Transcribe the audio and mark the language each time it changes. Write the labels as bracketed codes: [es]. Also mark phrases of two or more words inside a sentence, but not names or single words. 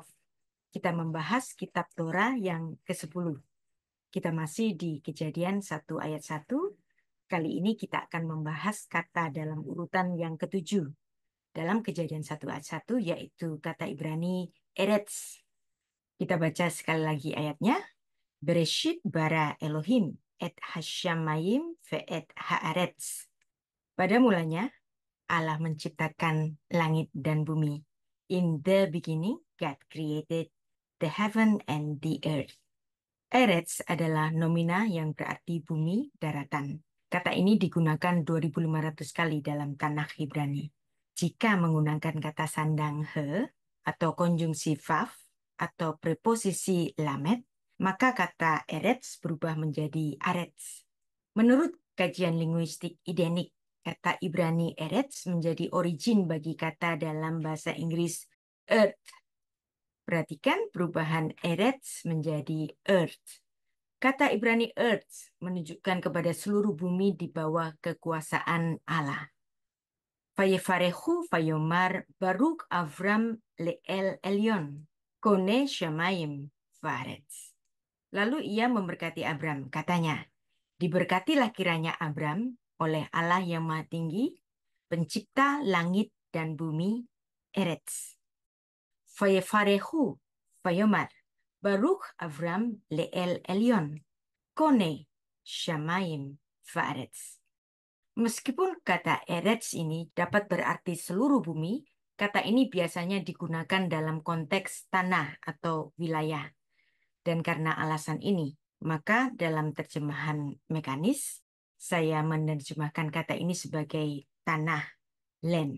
[id] Kita membahas kitab Torah yang ke-10. Kita masih di Kejadian 1 ayat 1. Kali ini kita akan membahas kata dalam urutan yang ke-7. Dalam Kejadian 1 ayat 1 yaitu kata Ibrani Eretz. Kita baca sekali lagi ayatnya. [he] בראשית ברא אלהים את השמים ואת הארץ. [id] Pada mulanya Allah menciptakan langit dan bumi. [en] In the beginning, God created the heaven and the earth. [id] Eretz adalah nomina yang berarti bumi, daratan. Kata ini digunakan 2.500 kali dalam Tanakh Ibrani. Jika menggunakan kata sandang he atau konjungsi vav atau preposisi lamet, maka kata eretz berubah menjadi aretz. Menurut kajian linguistik identik, kata Ibrani eretz menjadi origin bagi kata dalam bahasa Inggris earth. Perhatikan perubahan eretz menjadi earth. Kata Ibrani earth menunjukkan kepada seluruh bumi di bawah kekuasaan Allah. [he] ויברכהו ויאמר ברוך אברם לאל עליון, קנה שמים וארץ. [id] Lalu ia memberkati Abram, katanya, diberkatilah kiranya Abram oleh Allah yang Maha Tinggi, pencipta langit dan bumi, Eretz. [he] ויברכהו, ויאמר, ברוך אברם לאל עליון, קנה שמים וארץ. [id] Meskipun kata Eretz ini dapat berarti seluruh bumi, kata ini biasanya digunakan dalam konteks tanah atau wilayah. Dan karena alasan ini, maka dalam terjemahan mekanis, saya menerjemahkan kata ini sebagai tanah, land.